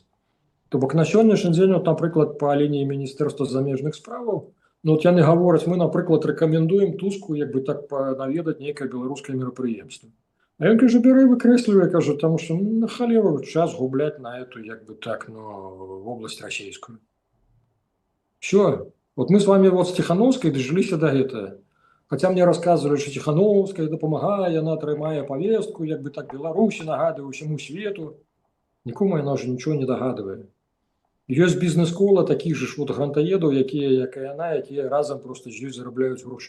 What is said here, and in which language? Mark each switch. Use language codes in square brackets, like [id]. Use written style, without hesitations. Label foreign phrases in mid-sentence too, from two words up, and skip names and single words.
[be] То бок на сённяшні дзень, напрыклад, па лініі Міністэрства замежных справаў, яны гавораць, мы, напрыклад, рэкамендуем Туску, як бы так наведаць нейкае беларускае мерапрыемства. А ён кажа, бярэ, выкрэслівае, кажа, таму што на халеру час губляць на эту, як бы так, вобласць расійскую. [ru] Всё. Вот мы с вами с Тихановской [be] дожыліся до гэтага. Хаця мне расказвалі, што Тихановская дапамагае, яна атрымае павестку, як бы так Беларусі нагадвае ўсяму свету. Нікому яно ж нічого не дагадвае. Ёсць бізнес-кола такіх же ж вот грантаедаў, якія, як і яна, якія разам просто з ёй зарабляюць грошы.